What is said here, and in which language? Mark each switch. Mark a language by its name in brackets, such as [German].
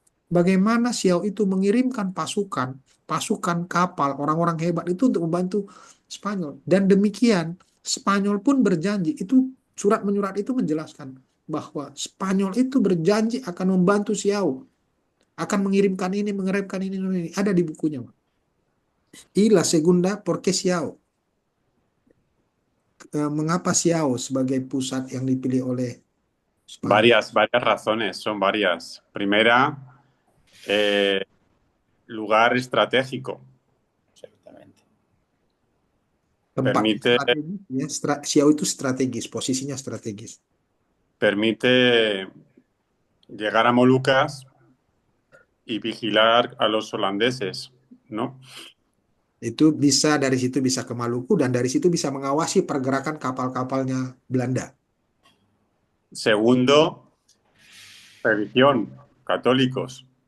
[Indonesian] Bagaimana Xiao itu mengirimkan pasukan kapal, orang-orang hebat itu untuk membantu Spanyol. Dan demikian, Spanyol pun berjanji, itu surat menyurat itu menjelaskan bahwa Spanyol itu berjanji akan membantu Xiao, akan mengirimkan ini, ini. Ada di bukunya. [Spanish] Y la segunda, ¿por qué Xiao? [Indonesian] Mengapa Xiao sebagai pusat yang dipilih oleh Spanyol? [Spanish] Varias razones, son varias. Primera, lugar estratégico. [Indonesian] Tempat [Spanish] Permite, [Indonesian] strategis, ya. Xiao itu strategis, posisinya strategis. [Spanish] permite llegar a Molucas y vigilar a los holandeses, ¿no? [Indonesian] Itu bisa, dari situ bisa ke Maluku, dan dari situ bisa mengawasi pergerakan kapal-kapalnya Belanda. [Spanish] Segundo, religión, católicos.